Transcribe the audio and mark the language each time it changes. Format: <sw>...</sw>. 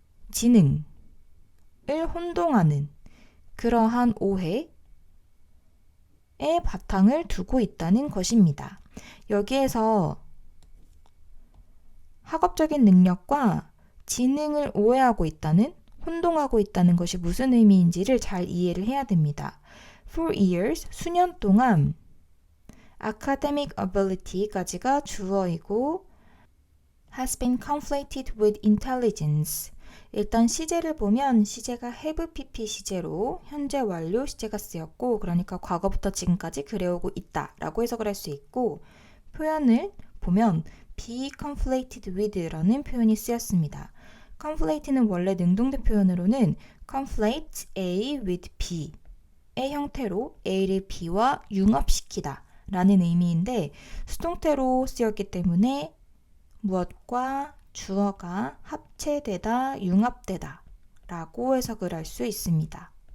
<ko>지능을 혼동하는 그러한 오해의 바탕을 두고 있다는 것입니다. 여기에서 학업적인 능력과 지능을 오해하고 있다는, 혼동하고 있다는 것이 무슨 의미인지를 잘 이해를 해야 됩니다.</ko> <en>For years,</en> <ko>수년 동안</ko> <en>academic ability</en> <ko>까지가 주어이고</ko> <en>has been conflated with intelligence.</en> <ko>일단 시제를 보면 시제가 have pp 시제로 현재 완료 시제가 쓰였고, 그러니까 과거부터 지금까지 그래오고 있다 라고 해석을 할 수 있고, 표현을 보면</ko> <en>be conflated with</en> <ko>라는 표현이 쓰였습니다. conflate는 원래 능동태 표현으로는</ko> <en>conflate A with B</en> <ko>의 형태로 A를 B와 융합시키다 라는 의미인데, 수동태로 쓰였기 때문에 무엇과 주어가 합체되다, 융합되다 라고 해석을 할 수 있습니다.</ko>